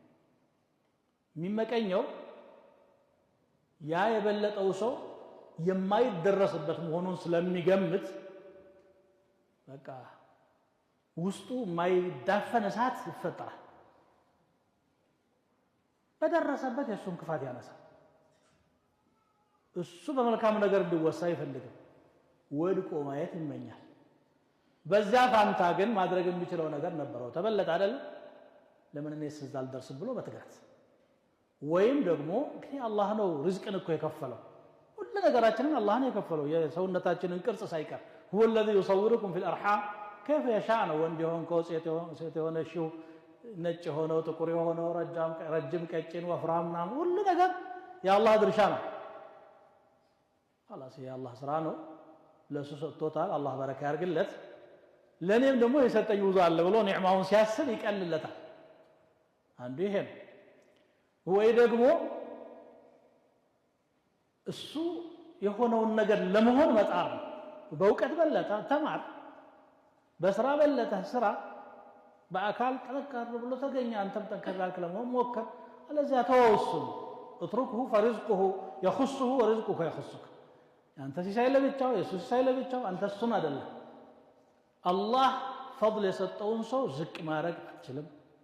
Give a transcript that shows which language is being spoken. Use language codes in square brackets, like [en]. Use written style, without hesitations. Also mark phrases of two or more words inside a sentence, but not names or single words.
[am] የሚመቀኘው ያ የበለጠው ሰው የማይደረስበት መሆኑን ስለሚገምት በቃ ውስጡ የማይዳፈን እሳት ይፈጠራል። በደረሰበት የእሱን ክፋት ያነሳል። እሱ በመልካም ነገር እንዲወሳ አይፈልግም። ወድቆ ማየት ይመኛል። በዛ ፋንታ ግን ማድረግ የሚችለው ነገር ነበረው። ተበለጠ አይደል? ለምን እኔስ እዛ አልደርስም ብሎ በትጋት ወይም ደግሞ አላህ ነው ሪዝቅን እኮ የከፈለው። ሁሉ ነገራችንን አላህ ነው የከፈለው። የሰውነታችንን ቅርጽ ሳይቀር [ar] هو الذي يصوركم في الارحام كيف يشاء [am] ነው። ወንድ የሆነ ሴት የሆነ ሺው ነጭ ሆኖ ጥቁር ሆኖ ረጅም ቀጭን ወፍራም ምናምን ሁሉ ነገር የአላህ ድርሻ ነው። خلاص የአላህ ስራ ነው። ለሱ ሰጥቶታል። አላህ በረካ ያርግለት። ለኔም ደግሞ የሰጠኝ ውዞ አለ ብሎ ኒዕማውን ሲያስብ ይቀልለታል። አንዱ ይሄ ነው። ወይ ደግሞ እሱ የሆነውን ነገር ለመሆን መጣር ነው። በእውቀት በለጠ ተማር፣ በስራ በለጠ ስራ፣ በአካል ጠንከር ብሎ ተገኘ። አንተም ጠንከር ያልክ ለመሆን ሞክር። አለዚያ ተወውሱን [ar] اتركه فرزقه يخصه ورزقك يخصك። [am] አንተ ሲሳይ ለብቻው የሱ ሲሳይ ለብቻው አንተ እሱን አይደለም። አላህ ፈضል የሰጠውን ሰው ዝቅ ማድረግ አትችልም።